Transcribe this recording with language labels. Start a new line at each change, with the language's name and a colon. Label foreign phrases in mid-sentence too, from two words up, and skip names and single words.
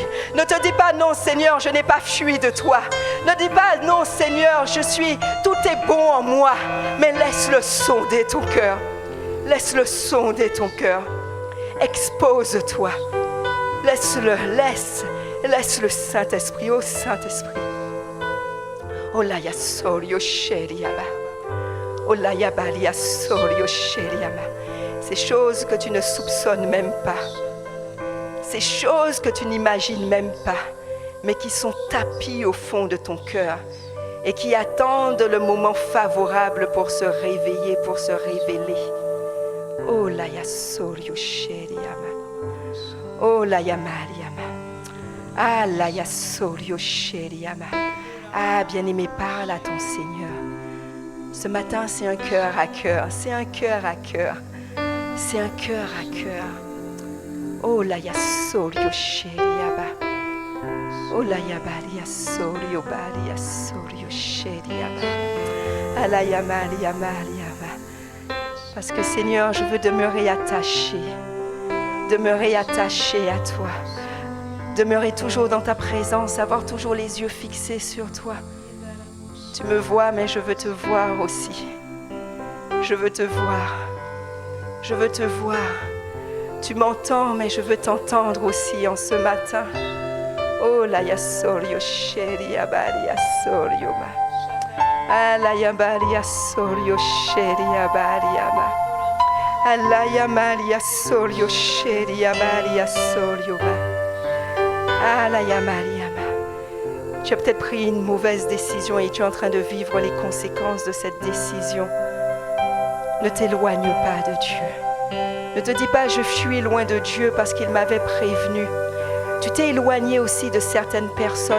French: Ne te dis pas non Seigneur, je n'ai pas fui de toi. Ne dis pas non Seigneur, tout est bon en moi. Mais laisse-le sonder ton cœur. Laisse-le sonder ton cœur. Expose-toi. Laisse le Saint-Esprit, oh Saint-Esprit. Oh la ya sorio sheriaba. Oh la ya balia sorio sheriaba. Ces choses que tu ne soupçonnes même pas. Ces choses que tu n'imagines même pas, mais qui sont tapies au fond de ton cœur et qui attendent le moment favorable pour se réveiller, pour se révéler. Oh la ya sorio sheriama. Oh la ya mariama. Ah la ya sorio sheriama. Ah bien-aimé, parle à ton Seigneur. Ce matin, c'est un cœur à cœur, c'est un cœur à cœur, c'est un cœur à cœur. Oh la ya sorio sheriaba. Oh la ya balia sorio sheriaba. Ah la ya maria mariaba. Parce que Seigneur, je veux demeurer attaché à toi. Demeurer toujours dans ta présence, avoir toujours les yeux fixés sur toi. Tu me vois, mais je veux te voir aussi. Je veux te voir. Je veux te voir. Tu m'entends, mais je veux t'entendre aussi en ce matin. Oh la ya sorio sheria baria sorio ma. Ah la ya baria sorio sheria baria ma. Ah la ya maria sorio sheria baria sorio ma. Ah la ya maria ma. Tu as peut-être pris une mauvaise décision et tu es en train de vivre les conséquences de cette décision. Ne t'éloigne pas de Dieu. Ne te dis pas, je fuis loin de Dieu parce qu'il m'avait prévenu. Tu t'es éloigné aussi de certaines personnes.